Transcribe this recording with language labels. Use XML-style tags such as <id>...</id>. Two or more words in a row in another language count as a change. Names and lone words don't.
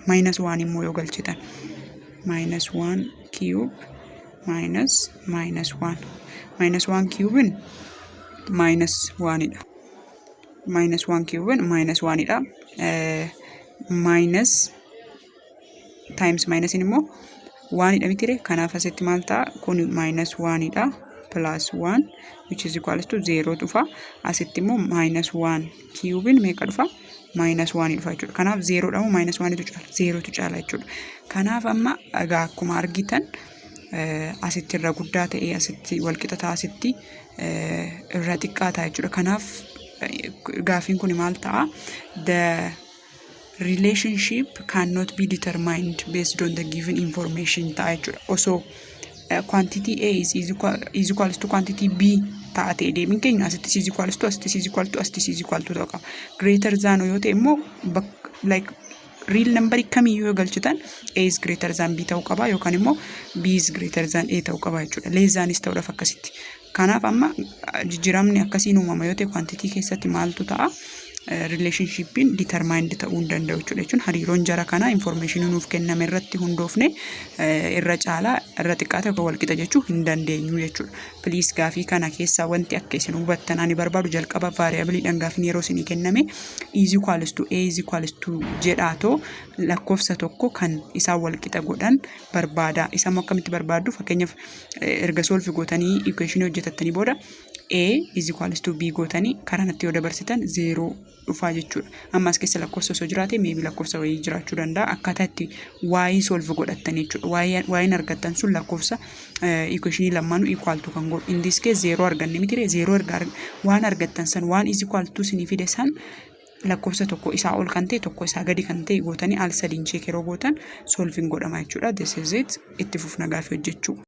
<om>-1 immoo yoo galchitan -1 cube -1 -1 cube'n -1dha. -1 cube'n -1dha.</om> <en>Minus times minus</en> <om>immoo 1dha mitire. Kanaaf asitti maal ta'a? Kun -1dha.</om> <en>Plus 1 which is equals to 0 dhufa.</en> <om>Asitti immoo -1 cube'n meeqa dhufa? -1 dhufa jechuudha. Kanaaf 0 dha moo -1 tu caala? 0 tu caala jechuudha. Kanaaf amma egaa akkuma argitan asitti irra guddaa ta'ee asitti walqixa ta'a, asitti irra xiqqaa ta'a jechuudha. Kanaaf gaafiin kun maal ta'a?</om> <en>The relationship cannot be determined based on the given information</en> <om>ta'a jechuudha.</om> <en>Osoo quantity A is equals to quantity B</en> <om>taate deemin keenya asitti</om> <en>is equals to asitti is equal to asitti is equal to</en> <om>ta'uu qaba.</om> <en>Greater than</en> <om>yoo ta'e immoo</om> <en>like real number</en> <om>kamiyyuu yoo galchitan</om> <en>A is greater than B</en> <om>ta'uu qaba yookaan immoo</om> <en>B is greater than A</en> <om>ta'uu qaba jechuudha. Less than is ta'uudhaaf akkasitti. Kanaaf amma jijjiiramni akkasiin uumama yoo ta'e quantity keessatti maaltu ta'a?</om> <en>Relationshipin determined</en> <om>ta'uu hin danda'u jechuudha. Hariiroon jara kana information nuuf kenname irratti hundoofne irra caalaa irra xiqqaa ta'e walqixa jechuu hin dandeenyu jechuudha. Please gaafii kana keessaa wanti akka isin hubattan ani barbaadu jalqaba variable dhaan gaafiin yeroo isinii kenname</om> <en>is equals to A is equals to</en> <om>jedhaatoo lakkoofsa tokko kan isaa walqixa godhan barbaada. Isa immoo akkamitti barbaaddu? Fakkeenyaaf erga solve gootanii equation hojjetattanii booda</om> <en>A is equals to B</en> <om>gootanii karanatti yoo dabarsitan 0 dhufaa jechuudha. Amma as keessa lakkoofsa osoo jiraate maybe lakkoofsa wayii jiraachuu danda'a. Akkaataa itti y solve godhattan jechuudha. Y'in argattan sun lakkoofsa equation lamaanuu</om> <en>equal to</en> <om>kan godhu.</om> <en>In this case</en> <om>0 arganne mitire 0 waan argattan san waan</om> <en>is equal to</en> <om>sinii fide san lakkoofsa tokko isaa ol kan ta'e tokko isaa gadi kan ta'e gootanii al sadiin check yeroo gootan solving godhama jechuudha.</om> <en>This is it.</en> <om>Itti fufna gaafii hojjechuu.</om>